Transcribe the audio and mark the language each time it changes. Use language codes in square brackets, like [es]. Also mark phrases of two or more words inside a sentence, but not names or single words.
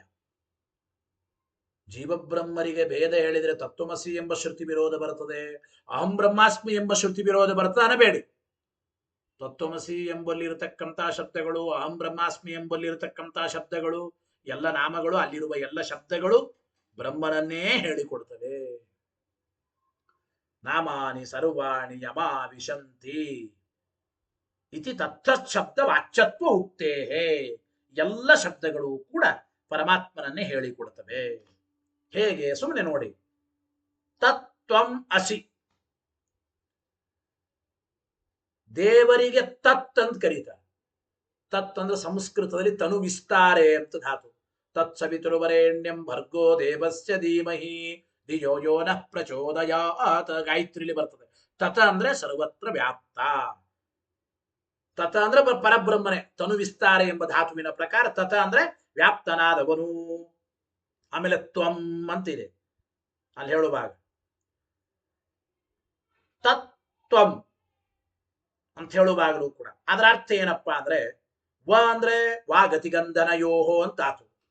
[kn] ಜೀವಬ್ರಹ್ಮರಿಗೆ ಭೇದ ಹೇಳಿದರೆ ತತ್ವಮಸಿ ಎಂಬ ಶ್ರುತಿ ವಿರೋಧ ಬರುತ್ತದೆ, [sa] ಅಹಂ ಬ್ರಹ್ಮಾಸ್ಮಿ [kn] ಎಂಬ ಶ್ರುತಿ ವಿರೋಧ ಬರ್ತದೆ ಅನ್ನಬೇಡಿ. ತತ್ವಮಸಿ ಎಂಬಲ್ಲಿ ಇರತಕ್ಕಂತಹ ಶಬ್ದಗಳು, [sa] ಅಹಂ ಬ್ರಹ್ಮಾಸ್ಮಿ [kn] ಎಂಬಲ್ಲಿ ಇರತಕ್ಕಂತಹ ಶಬ್ದಗಳು, ಎಲ್ಲ ನಾಮಗಳು, ಅಲ್ಲಿರುವ ಎಲ್ಲ ಶಬ್ದಗಳು ಬ್ರಹ್ಮನನ್ನೇ ಹೇಳಿಕೊಡ್ತವೆ. [sa] ನಾಮಾನಿ ಸರ್ವಾಣಿ ಯಮಾವಿಶಂತಿ ಇತಿ ತತ್ತತ್ ಶಬ್ದ ವಾಚ್ಯತ್ವ ಉಕ್ತೇ. [kn] ಎಲ್ಲ ಶಬ್ದಗಳು ಕೂಡ ಪರಮಾತ್ಮನನ್ನೇ ಹೇಳಿಕೊಡ್ತವೆ. ಹೇಗೆ? ಸುಮ್ಮನೆ ನೋಡಿ. [sa] ತತ್ವಂ ಅಸಿ, [kn] ದೇವರಿಗೆ ತತ್ ಅಂತ ಕರೀತಾರೆ. ತತ್ ಅಂದ್ರೆ ಸಂಸ್ಕೃತದಲ್ಲಿ [sa] ತನು ವಿಸ್ತಾರೆ [kn] ಅಂತ ಧಾತು. [sa] ತತ್ಸವಿತುರ್ವರೆಣ್ಯಂ ಭರ್ಗೋ ದೇವಸ್ಯ ಧೀಮಹಿ ಧಿಯೋ ಯೋ ನಃ ಪ್ರಚೋದಯಾತ್. [kn] ಗಾಯತ್ರಿಲಿ ಬರ್ತದೆ. ತತ ಅಂದ್ರೆ ಸರ್ವತ್ರ ವ್ಯಾಪ್ತ. ತತ ಅಂದ್ರೆ ಪರಬ್ರಹ್ಮನೇ. [sa] ತನು ವಿಸ್ತಾರೆ [kn] ಎಂಬ ಧಾತುವಿನ ಪ್ರಕಾರ ತತ ಅಂದ್ರೆ ವ್ಯಾಪ್ತನಾದವನು. ಆಮೇಲೆ ತ್ವಂ ಅಂತಿದೆ ಅಲ್ಲಿ ಹೇಳುವಾಗ. ತತ್ವಂ ಅಂತ ಹೇಳುವಾಗಲೂ ಕೂಡ ಅದರ ಅರ್ಥ ಏನಪ್ಪಾ ಅಂದ್ರೆ, ವ ಅಂದ್ರೆ [sa] ವಾ ಗತಿಗಂಧನ ಯೋಹೋ [kn] ಅಂತ ಆತು.